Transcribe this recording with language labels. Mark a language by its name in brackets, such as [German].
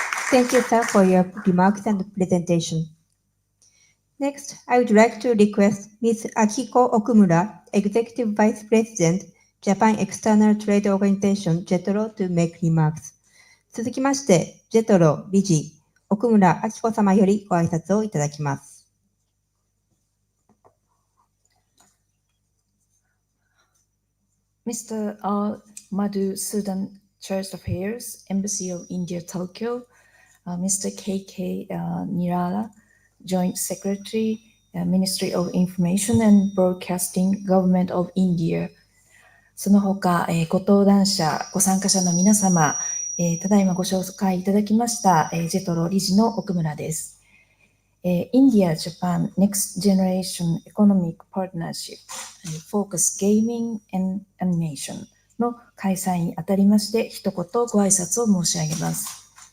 [English] Thank you, sir, for your remarks and presentation. Next, I would like to request Ms. Akiko Okumura, Executive Vice President, Japan External Trade Organization, JETRO, to make remarks. [Japanese] 続きまして、JETRO 理事、奥村明子様よりご挨拶をいただきます。 [English] Mr. R. Madhu Sudan, Church of Affairs, Embassy of India, Tokyo, Mr. K.K. Nirala, Joint Secretary, Ministry of Information and Broadcasting, Government of India. [Japanese] その他、ご登壇者、ご参加者の皆様、ただいまご紹介いただきました、JETRO 理事の奥村です。 India-Japan Next Generation Economic Partnership Focus Gaming and Animation の開催にあたりまして、一言ご挨拶を申し上げます。